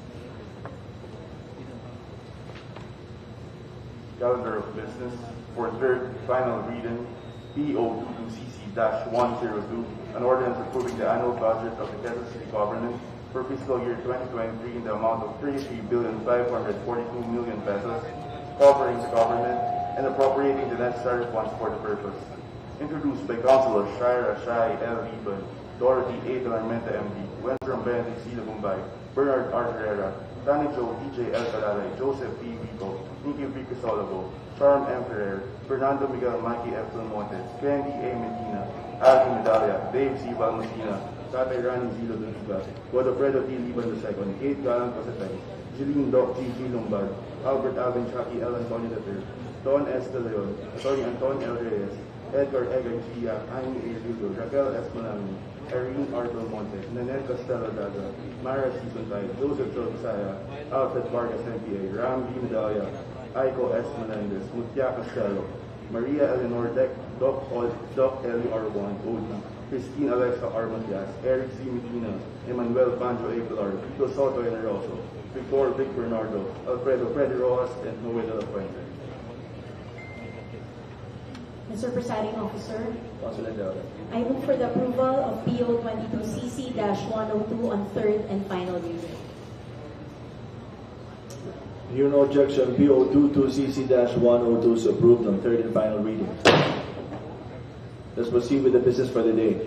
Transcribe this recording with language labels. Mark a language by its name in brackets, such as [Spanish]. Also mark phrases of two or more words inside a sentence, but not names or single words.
[English] Calendar of business for third final reading, PO22CC-102, an ordinance approving the annual budget of the Quezon City Government for fiscal year 2023 in the amount of 33,542,000,000 pesos, covering the government and appropriating the necessary funds for the purpose. Introduced by Councilor Shira Shai L. Riban, Dorothy A. Delarmente, MD, Wenceron Benedict C. Lagumbay, Bernard R. Herrera, Tani Jo T.J. L. Calalay, Joseph P. Rico, Nikki V. Crisologo, Charm M. Ferrer, Fernando Miguel Mikey F. Belmonte, Candy A. Medina, Ali Medalla, Dave C. Balmacina, Tatay Rani Z. Ludivica, Godofredo T. Liban II, Kate Galan Cositeng, Jeline Doc G.G. Lombard, Albert Alvin Chucky L. Antonio III, Don S. De Leon, Attorney Antonio L. Reyes, Edgar Egan Gia, Aimee A. Lugo, Raquel S. Malami, Irene R. Belmonte, Nanette Costello Daga, Mara C. Suntay, Joseph Josaya, Alfred Vargas MPA, Ram B. Medalla, Aiko S. Menendez, Mutia Costello, Maria Eleanor Deck, Doc Ellie R1, OD, Christine Alexa R. Matias, Eric C. Medina, Emmanuel Banjo A. Pilar, Vito Soto Generoso, Victor Vic Bernardo, Alfredo Freddy Rojas, and Noel de la Fuente. Mr. Presiding Officer, Councilor Dora. I move for the approval of PO 22CC-102 on third and final reading. Hear no objection. PO 22CC-102 is approved on third and final reading. Let's proceed with the business for the day.